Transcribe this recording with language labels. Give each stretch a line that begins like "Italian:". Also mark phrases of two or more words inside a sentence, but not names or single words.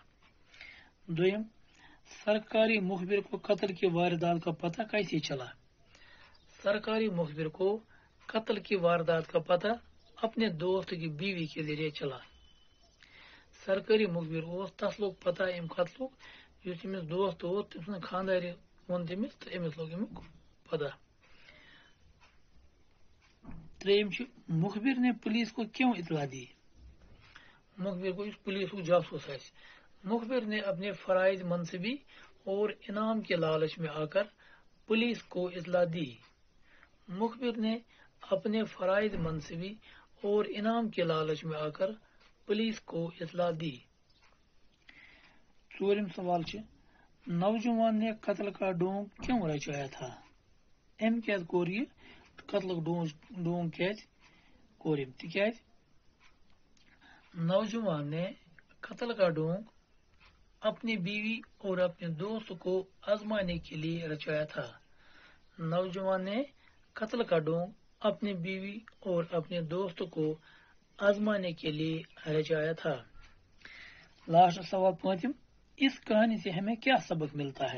Urdu: دویم، سرکاری مخبر کو قتل کی واردات کا پتہ کیسے چلا؟ سرکاری مخبر کو قتل کی واردات کا پتہ اپنے دوست کی بیوی کے ذریعے چلا.
Kashmiri: سرکاری مخبر تس لوگ پتہ ام قتل اس دوست تم سن خاندار ون تمس تو امس لوگ امیک پتہ. تریم،
Urdu: مخبر نے پولیس کو کیوں اطلاع دی؟ مخبر کو پولیس کو جاسوس ہے. مخبر نے اپنے فرائض منصبی اور انعام کے لالچ میں آ کر پولیس کو اطلاع دی. مخبر نے اپنے فرائض منصبی اور انعام کے لالچ میں آ کر پولیس کو اطلاع دی.
Kashmiri: ژورم سوال
Urdu: نوجوان نے قتل کا ڈونگ کیوں رچایا تھا؟
Kashmiri: ام کیاز کور یہ قتل ڈونگ کیاز کورم تکیاز
Urdu: نوجوان نے قتل کا ڈونگ اپنی بیوی اور اپنے دوست کو آزمانے کے لیے رچایا تھا. نوجوان نے قتل کا ڈونگ اپنی بیوی اور اپنے دوست کو آزمانے کے لیے رچایا تھا. لاسٹ سوال پانچم، اس کہانی سے ہمیں کیا سبق ملتا ہے؟